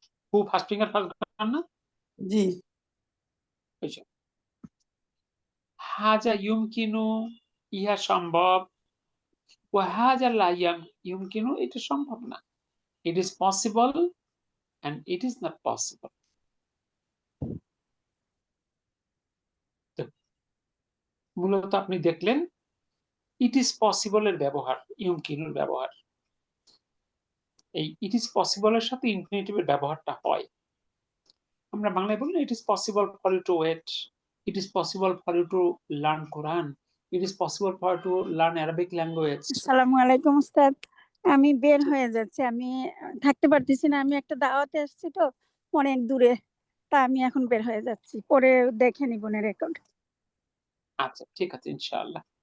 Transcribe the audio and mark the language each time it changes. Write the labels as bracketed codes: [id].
[bn] হু first finger first ঘর না? জি [ar] হাজা ইউমকিনু [bn] ইহা সম্ভব, [ar] ওয়া হাজা লা ইউমকিনু [bn] এটা সম্ভব না। [en] It is possible and it is not possible. [bn] মূলত আপনি দেখলেন ইট ইজ পসিবল এর ব্যবহার, ইউমকিনুর ব্যবহার। এই ইট ইজ পসিবল এর সাথে ইনফিনিটিভের ব্যবহারটা হয়। আমরা বাংলায় বলি [en] It is possible for you to wait, It is possible for you to learn Quran. It is possible for you to learn Arabic language. [bn] আসসালামু আলাইকুম উস্তাদ, আমি বের হয়ে যাচ্ছি, আমি থাকতে পারতেছি না, আমি একটা দাওয়াতে আসছি তো অনেক দূরে, তা আমি এখন বের হয়ে যাচ্ছি, পরে দেখে নিব না রেকর্ড। আচ্ছা, ঠিক আছে, ইনশাআল্লাহ।